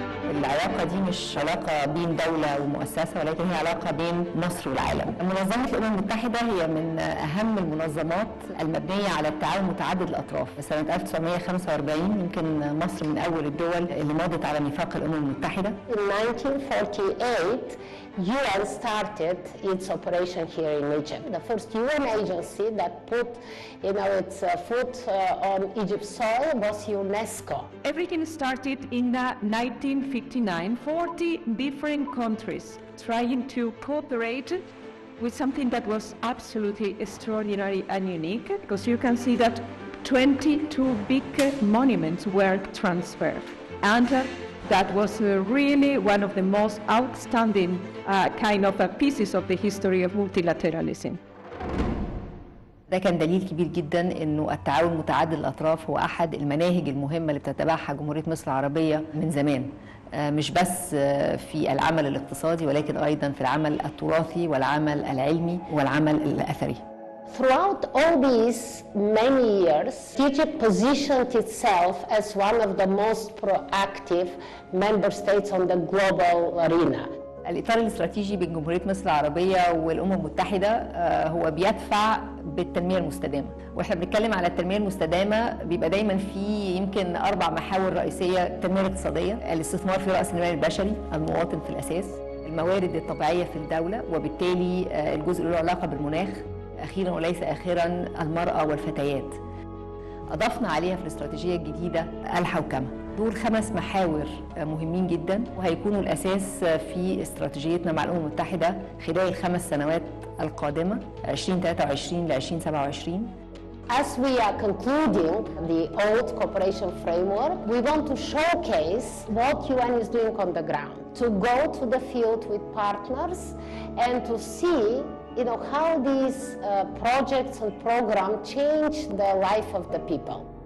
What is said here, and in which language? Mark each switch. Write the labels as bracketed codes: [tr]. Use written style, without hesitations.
[ar] العلاقة دي مش علاقة بين دولة ومؤسسة، ولكن هي علاقة بين مصر والعالم. منظمة الأمم المتحدة هي من أهم المنظمات المبنية على التعاون متعدد الأطراف. سنة 1945 يمكن مصر من أول الدول اللي مضت على ميثاق الأمم المتحدة. [en] In 1948, UN started its operation here in Egypt. The first UN agency that put, its foot on Egypt's soil was UNESCO. Everything started in 1959, 40 different countries trying to cooperate with something that was absolutely extraordinary and unique, because you can see that 22 big monuments were transferred. And that was really one of the most outstanding kind of pieces of the history of multilateralism. [ar] ده كان دليل كبير جدا انه التعاون متعدد الاطراف هو احد المناهج المهمه اللي بتتبعها جمهوريه مصر العربيه من زمان، مش بس في العمل الاقتصادي ولكن ايضا في العمل التراثي والعمل العلمي والعمل الاثري. [en] Throughout all these many years, Egypt positioned itself as one of the most proactive member states on the global arena. [ar] الإطار الاستراتيجي بين جمهورية مصر العربية والأمم المتحدة هو بيدفع بالتنمية المستدامة، وإحنا بنتكلم على التنمية المستدامة بيبقى دايما في يمكن 4 محاور رئيسية: التنمية الاقتصادية، الاستثمار في رأس المال البشري، المواطن في الأساس، الموارد الطبيعية في الدولة وبالتالي الجزء اللي له علاقة بالمناخ، أخيرا وليس آخرا المرأة والفتيات. أضفنا عليها في الاستراتيجية الجديدة الحوكمة. دول 5 محاور مهمين جدا وهيكونوا الأساس في استراتيجيتنا مع الأمم المتحدة خلال ال5 سنوات القادمة 2023 ل 2027. [en] As we are concluding the old cooperation framework, we want to showcase what UN is doing on the ground, to go to the field with partners and to see how these projects and programs change the life of the people.